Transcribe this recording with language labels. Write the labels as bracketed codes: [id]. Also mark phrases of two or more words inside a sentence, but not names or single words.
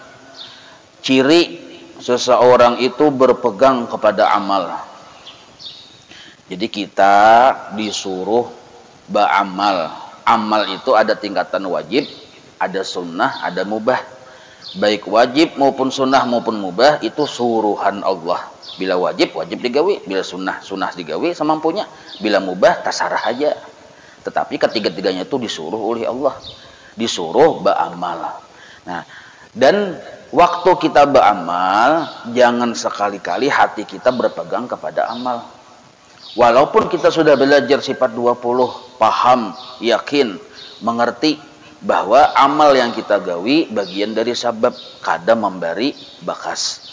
[bjn] Ciri seseorang itu berpegang kepada amal. Jadi kita disuruh beramal. Amal itu ada tingkatan wajib, ada sunnah, ada mubah. Baik wajib maupun sunnah maupun mubah itu suruhan Allah. Bila wajib, wajib digawi. Bila sunnah, sunnah digawi semampunya. Bila mubah, tasarah aja. Tetapi ketiga-tiganya itu disuruh oleh Allah. Disuruh beramal. Nah, dan waktu kita beramal, jangan sekali-kali hati kita berpegang kepada amal. Walaupun kita sudah belajar sifat 20, paham, yakin, mengerti bahwa amal yang kita gawi bagian dari sabab, kadang memberi bekas.